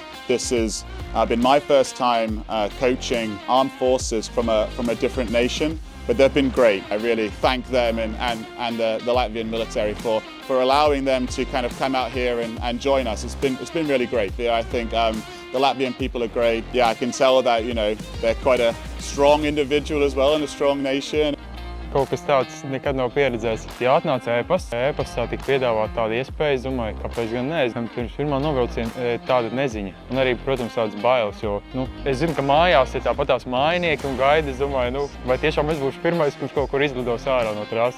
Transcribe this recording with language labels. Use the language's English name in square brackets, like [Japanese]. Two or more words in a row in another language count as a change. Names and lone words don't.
[English] This has been my first time coaching armed forces from a different nation, but they've been great. I really thank them and the Latvian military for allowing them to kind of come out here and join us. It's been really great. Yeah, I think the Latvian people are great. Yeah, I can tell that, you know, they're quite a strong individual as well and a strong nation. [Latvian] Kaut kas tāds nekad nav pieredzēts. Ja atnāca e-pastā tika piedāvāta tāda iespēja, es domāju, kāpēc gan ne. Pirms pirmā novilciena tāda neziņa. Un arī, protams, tādas bailes, jo es zinu, ka mājās ir tāpatās mājinieki un gaida. Es domāju, vai tiešām es būšu pirmais, kurš kaut kur izlidos ārā no trases.